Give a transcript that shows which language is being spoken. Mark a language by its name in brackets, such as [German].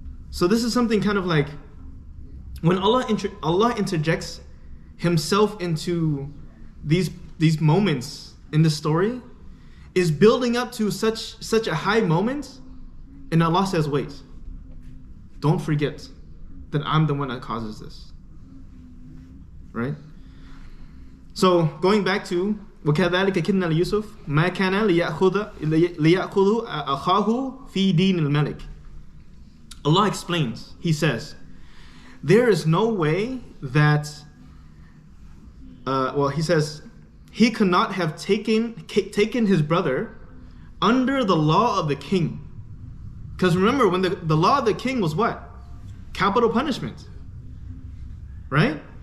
[English] So this is something kind of like when Allah interjects Himself into these moments in the story, is building up to such a high moment, and Allah says, wait, don't forget that I'm the one that causes this. Right? So going back to [Arabic] وَكَذَلِكَ كِدْنَا لِيُوسُف مَا كَانَ لِيَأْخُذُ أَخَاهُ فِي دِينِ الْمَلِكِ. [English] Allah explains, He says, there is no way that, He says, he could not have taken his brother under the law of the king. Because remember, when the law of the king was what? Capital punishment. Right?